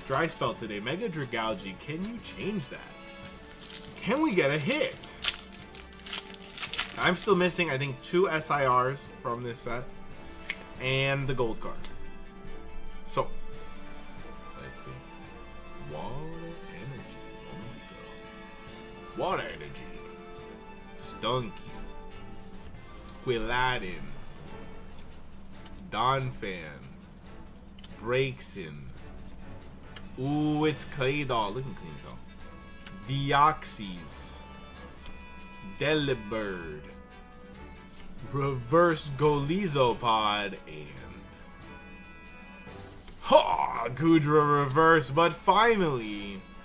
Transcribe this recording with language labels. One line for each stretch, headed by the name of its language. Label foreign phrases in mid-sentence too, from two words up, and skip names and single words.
English: Dry spell today. Mega Dragalge. Can you change that? Can we get a hit? I'm still missing, I think, 2 SIRs from this set. And the gold card. So, let's see. Water Energy. Water Energy. Stunky. Quilladin. Donphan. Braixen. Ooh, it's Claydol. Looking clean as hell. Deoxys. Delibird. Reverse Golizopod. And Goodra reverse, but finally.